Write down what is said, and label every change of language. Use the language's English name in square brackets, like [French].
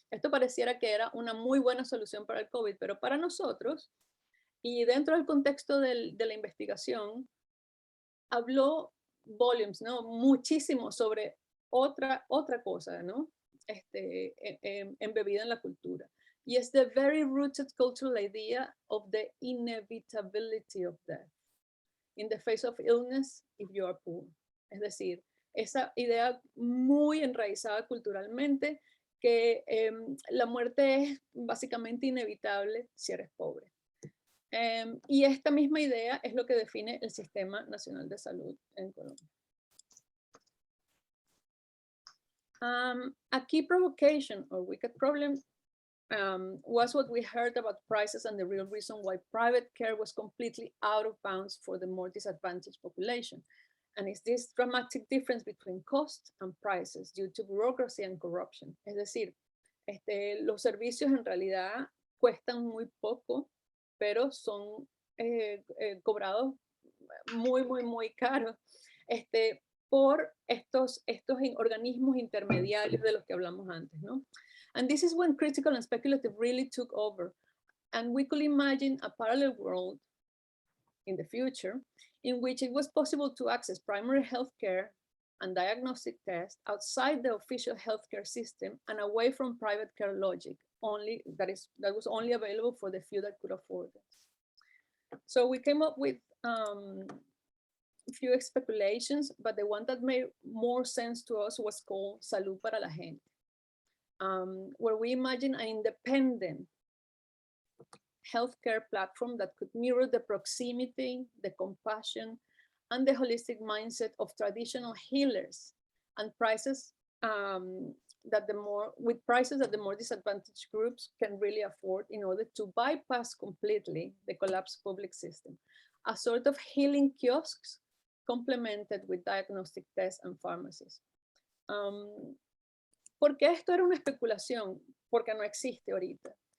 [Spanish] Esto pareciera que era una muy buena solución para el COVID, pero para nosotros, y dentro del contexto de la investigación, habló volumes, ¿no? Muchísimo sobre otra cosa, ¿no? Embebida en la cultura. Y es [English] the very rooted cultural idea of the inevitability of death in the face of illness if you are poor. [Spanish] Es decir, esa idea muy enraizada culturalmente que la muerte es básicamente inevitable si eres pobre. Y esta misma idea es lo que define el Sistema Nacional de Salud en Colombia. [English] A key provocation or wicked problem was what we heard about prices and the real reason why private care was completely out of bounds for the more disadvantaged population. And it's this dramatic difference between cost and prices due to bureaucracy and corruption. [Spanish] Es decir, los servicios en realidad cuestan muy poco, pero son cobrados muy caros por estos organismos intermediarios de los que hablamos antes, ¿no? [English] And this is when critical and speculative really took over. And we could imagine a parallel world in the future in which it was possible to access primary health care and diagnostic tests outside the official healthcare system and away from private care logic, that was only available for the few that could afford it. So we came up with a few speculations, but the one that made more sense to us was called Salud para la Gente, where we imagine an independent healthcare platform that could mirror the proximity, the compassion, and the holistic mindset of traditional healers, and prices that the more disadvantaged groups can really afford in order to bypass completely the collapsed public system. A sort of healing kiosks complemented with diagnostic tests and pharmacies. [Spanish] ¿Por qué esto era una especulación? Porque no existe ahorita.